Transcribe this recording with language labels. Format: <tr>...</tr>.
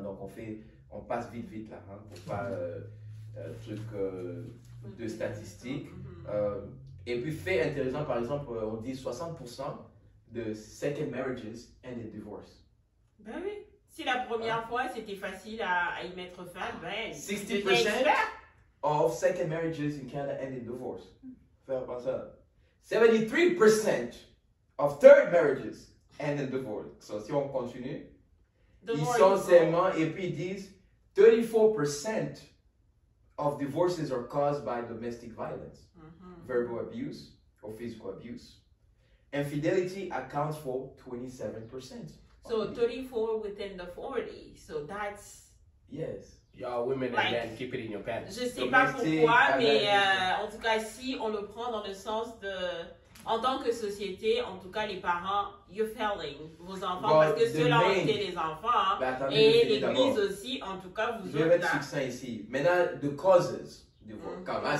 <fr>Donc on passe vite là, hein, pour pas truc de statistiques. Et puis fait intéressant, par exemple, on dit 60% de</fr> <en>second marriages end in divorce.</en> <fr>Ben oui. Si la première fois c'était facile à y mettre fin,</fr> <en>60% of second marriages in Canada end in divorce.</en> <fr>Faire pas ça.</fr> <en>73% of third marriages end in divorce. So,</en> <fr>si on continue, ils sont seulement, et puis ils disent</fr> <en>34% of divorces are caused by domestic violence, verbal abuse or physical abuse. Infidelity accounts for 27%. So 34 within the 40. So that's... Yes. Y'all women Like, again, keep it in your pants.</en> <fr>Je sais pas pourquoi, mais en tout cas, si on le prend dans le sens de... En tant que société, en tout cas, les parents,</fr> <en>you're failing</en> <fr>vos enfants, parce que ceux-là ont été les enfants, et l'église aussi, en tout cas, vous autres. Je vais être succinct ici. Maintenant,</fr> <en>the causes</en> <fr>du divorce.</fr>